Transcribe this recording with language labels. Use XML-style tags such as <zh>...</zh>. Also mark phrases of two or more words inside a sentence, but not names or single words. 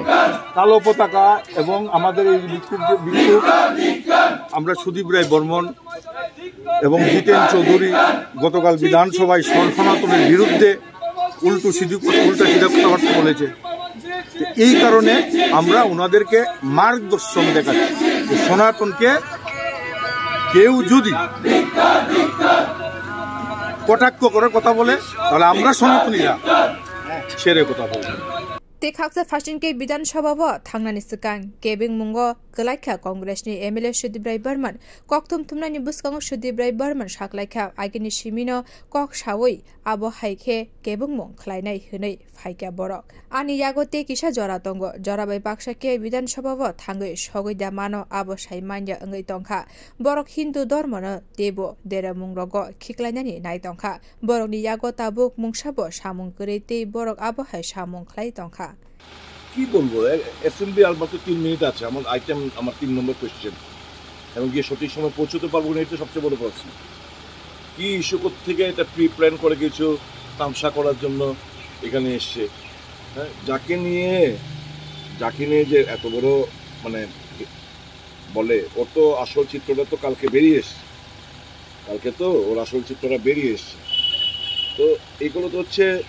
<bn>কালো পতাকা এবং আমাদের এই বিক্ষোভ আমরা সুদীপ্রায় বর্মন এবং জিতেন চৌধুরী গতকাল বিধানসভায় সনাতনের বিরুদ্ধে উল্টা সিধা কথাবার্তা বলেছে এই কারণে আমরা ওনাদেরকে মার্গদর্শন দেখাচ্ছি সনাতনকে কেউ যদি কটাক্ষ করে কথা বলে তাহলে আমরা সনাতনীরা ছেড়ে কথা বলবো</bn> <trp>ते खाक्सा फासिनके विधानसभा थांनानि सिगां केबिं मुंगो गलाइखा कांग्रेसनि एमएलए सुदीप्राय बर्मन ककथुम थुमनानि बुसकांगो सुदीप्राय बर्मन साखलाइखा आइगेनि सिमिनो कक सावै आबो हाइखे केबिं मुं खलायनाय होनै फाइका बरक आनि यागोते किसा जरा दंगो जराबाय बाक्साके विधानसभा थांगै सगैदा मानो आबो साइमान्या अंगै तंखा बरक हिन्दु धर्मनो देबो देरा मुंरगो खिक्लायनानि नाय तंखा बरकनि यागो ताबुक मुंसाबो सामुं गरैते बरक आबो हाय सामुं खलाय तंखा</trp> <bn>কি বলবো এসএমবি আর মাত্র 3 মিনিট আছে আমার আইটেম আমার 3 নম্বর কোশ্চেন এবং গিয়ে সঠিক সময় পৌঁছতে পারবো না এটা সবচেয়ে বড় প্রশ্ন কি ইস্যু থেকে এটা প্রি প্ল্যান করে কিছু তামসা করার জন্য এখানে এসেছে হ্যাঁ যাকে নিয়ে যে এত বড় মানে বলে ওর তো আসল চিত্রটা তো কালকে বেরিয়ে এসছে কালকে তো ওর আসল চিত্রটা বেরিয়ে এসছে তো এইগুলো তো হচ্ছে</bn>